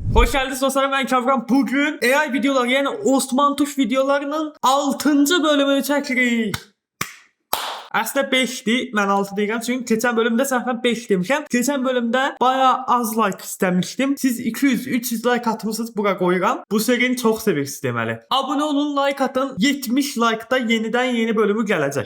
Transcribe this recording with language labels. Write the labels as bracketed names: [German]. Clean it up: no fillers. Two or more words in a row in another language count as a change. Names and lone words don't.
[Turkish] Hoş geldiniz dostlar, ben Kavram. Bugün AI videolar, yani Osman Tuş videolarının 6. [Azerbaijani] bölümünü çəkirik. Əslində 5'dir, mən 6 deyirəm çünki keçən bölümdə səhvən 5 demişəm. Keçən bölümdə bayağı az like istəmişdim. Siz 200-300 like atmışsınız, bura qoyuram. Bu serini çox sevirsiniz deməli. Abunə olun, like atın. 70 like'da yenidən yeni bölümü gələcək.